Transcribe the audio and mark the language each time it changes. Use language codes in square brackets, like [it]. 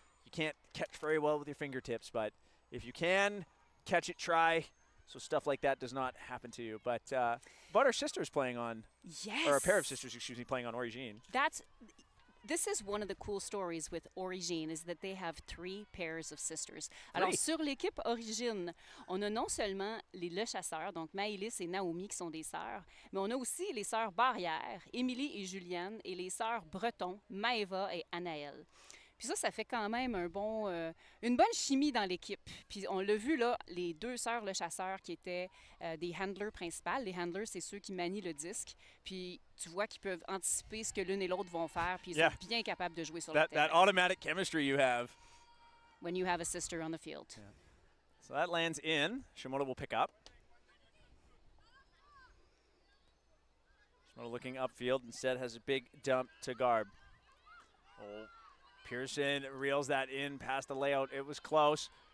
[en] You can't catch very well with your fingertips, but if you can, catch it, try. So stuff like that does not happen to you. But our sister's playing on, yes, or a pair of sisters, excuse me, playing on Origine. This is one of the cool stories with Origine, is that they have 3 pairs of sisters. Three. [fr] Alors, sur l'équipe Origine, on a non seulement les Le Chasseurs, donc Maëlys et Naomi qui sont des sœurs, mais on a aussi les sœurs Barrière, Émilie et Julienne, et les sœurs Breton, Maëva et Anaëlle. Puis ça fait quand même une bonne chimie dans l'équipe. Puis on l'a vu là, les 2 sœurs Le Chasseur qui étaient des handlers principales. Les handlers, c'est ceux qui manient le disque. Puis tu vois qu'ils peuvent anticiper ce que l'une et l'autre vont faire. Puis ils sont bien capables de jouer sur le terrain. [en] That automatic chemistry you have. When you have a sister on the field. Yeah. So that lands in. Shimoda will pick up. Shimoda looking upfield. Instead has a big dump to Garb. Oh. Pearson reels that in past the layout. It was close.